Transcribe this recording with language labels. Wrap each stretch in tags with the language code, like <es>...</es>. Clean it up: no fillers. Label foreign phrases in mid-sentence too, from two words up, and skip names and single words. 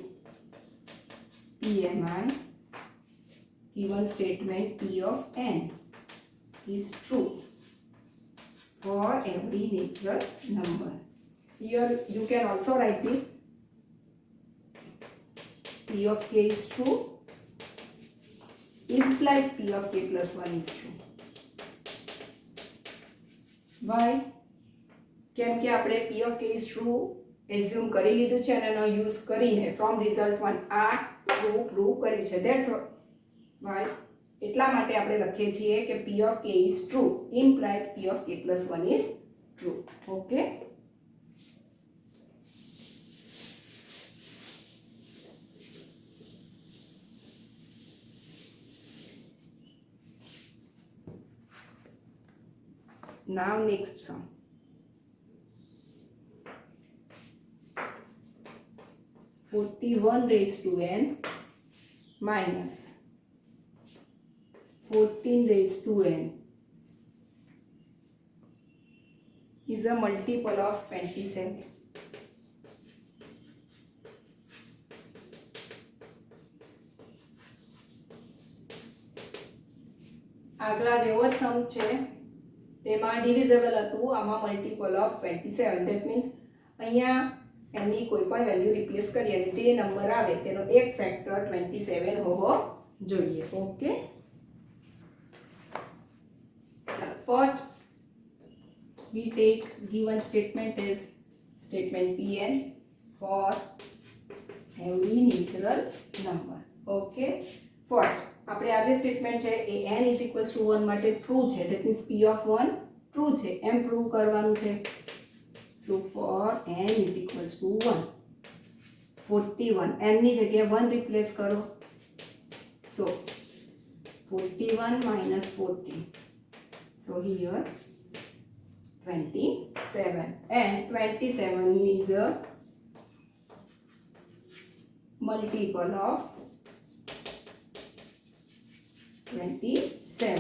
<en>PMI given statement p of n is true for every natural number. Here you can also write this, p of k is true implies p of k plus 1 is true. Why?</en> <gu>કેમ કે આપણે</gu> <en>p of k is true</en> <gu>એઝ્યુમ કરી લીધું છે, અને એનો યુઝ કરીને</gu> <en>from result</en> <gu>1 આ</gu> <en>true prove</en> <gu>કર્યું છે.</gu> <en>that's why,</en> <gu>એટલા માટે આપણે લખીએ છીએ કે</gu> <en>p of k is true implies p of k plus 1 is true. Okay, now next sum. (41 raised to n minus 14 raised to n is a multiple of 27.</en> <gu>આગલા જેવો જ સમ છે, તેમાં ડિવિઝેબલ હતું, આમાં</gu> <en>multiple of 27. that means</en> <gu>અહીંયા એની કોઈ પણ</gu> <en>value replace</en> <gu>કરી અને જે નંબર આવે તેનો એક ફેક્ટર 27 હોવો જોઈએ.</gu> <en>okay, first we take given statement as statement Pn for every natural number. Okay, first</en> <gu>આપણે આ જે સ્ટેટમેન્ટ છે એ</gu> <en>n is equals to 1</en> <gu>માટે ટ્રુ છે,</gu> <en>that means p of 1 true</en> <gu>છે એમ પ્રૂવ કરવાનું છે.</gu> <en>so for n is equals to 1, 41</en> <gu>n ની જગ્યાએ 1 રિપ્લેસ કરો.</gu> <en>so 41 minus 40, so here 27, and 27 is a multiple of 27.</en>